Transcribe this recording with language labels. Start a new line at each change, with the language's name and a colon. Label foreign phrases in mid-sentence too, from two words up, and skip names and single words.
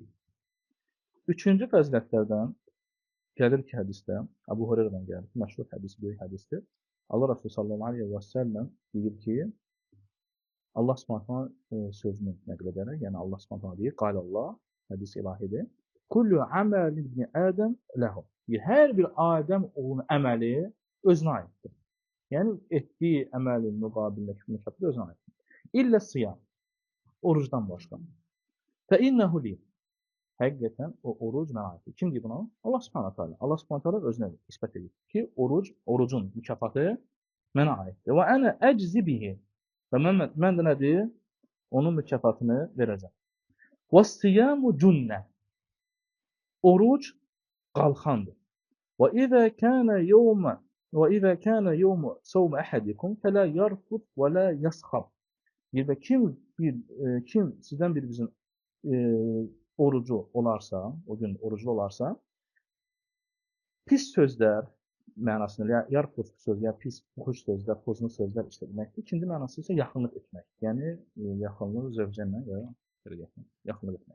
Azerbaijani: Üçüncü fəzilətlərdən gəlir ki, hədisdə, Əbu Hüreyrədən gəlir ki, məşhur hədis, böyük hədisdir. Allah Rasulü
Arabic: صلى الله عليه وسلم
Azerbaijani: deyir ki, Allah Subhanahu sözünü nəql edərək, yəni Allah Subhanahu deyir,
Arabic: قال الله,
Azerbaijani: hədis ilahidir.
Arabic: كل عمل ابن آدم له.
Azerbaijani: Hər bir Adəm oğlunun əməli özünə aiddir. Yəni etdiyi əməlin müqabilindəki mükafat özünə aiddir.
Arabic: إلا الصيام,
Azerbaijani: orucdan başqa.
Arabic: فإنه لي.
Azerbaijani: Həqiqətən o oruc mənə aiddir. Kim deyir buna? Allah Subhanahu taala. Allah Subhanahu taala özünə isbat edir ki, orucun mükafatı mənə aiddir.
Arabic: وأنا أجزي به.
Azerbaijani: Və mən də nədir? Onun mükafatını verəcəm.
Arabic: وَالصِّيَامُ جُنَّةٌ.
Azerbaijani: Oruc qalxandır.
Arabic: وَإِذَا كَانَ يَوْمُ صَوْمِ أَحَدِكُمْ فَلَا يَرْفُثْ وَلَا يَسْخَبْ.
Azerbaijani: Və kim sizdən birimizin orucu olarsa, o gün oruclu olarsa, pis sözlər mənasında, yarfuz söz, ya pis, xoş sözlər, pozğun sözlər işlətməkdir. İkinci mənası isə yaxınlıq etmək. Yəni, yaxınlıq zövcənlə və yaxınlıq etmək.